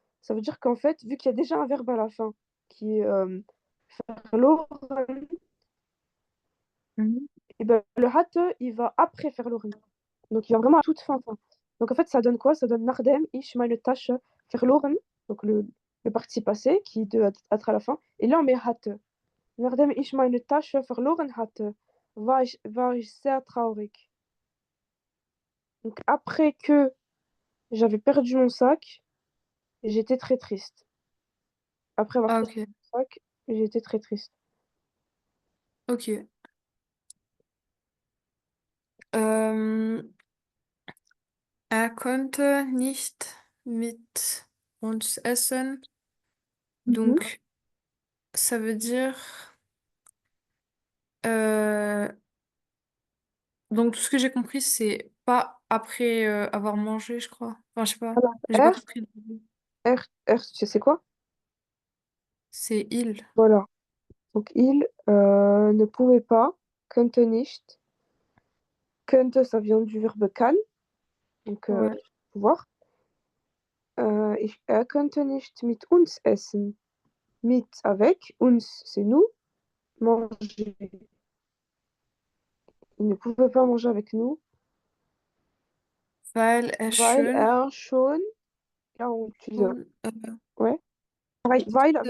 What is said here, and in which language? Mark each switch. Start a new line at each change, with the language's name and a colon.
French: Ça veut dire qu'en fait, vu qu'il y a déjà un verbe à la fin, qui est verloren, Mhm. et ben, le hatte, il va après verloren. Donc il va vraiment à toute fin, fin. Donc en fait, ça donne quoi? Ça donne
German: Nardem, ich meine Tasche verloren,
French: donc le participe passé qui doit être à la fin. Et là, on met hatte.
German: Nachdem ich meine Tasche verloren hatte, war ich sehr traurig.
French: Donc après que j'avais perdu mon sac, j'étais très triste. Après avoir Ah, perdu ok. mon sac, j'étais très triste. Ok.
German: Euh, Er konnte nicht mit uns essen. Mhm.
French: Donc, ça veut dire... euh, donc, tout ce que j'ai compris, c'est pas après avoir mangé, je crois. Enfin, je sais pas. Alors, J'ai pas compris le début. Tu sais quoi? C'est il. Voilà. Donc il ne pouvait pas,
German: könnte nicht.
French: Könnte, ça vient du verbe kann, donc Ouais. pouvoir.
German: Er könnte nicht mit uns essen.
French: Mit, avec, uns, c'est nous, manger. Il ne pouvait pas manger avec nous,
German: Weil er weil schön er schon,
French: là on utilise,
German: und,
French: ouais, weil ça veut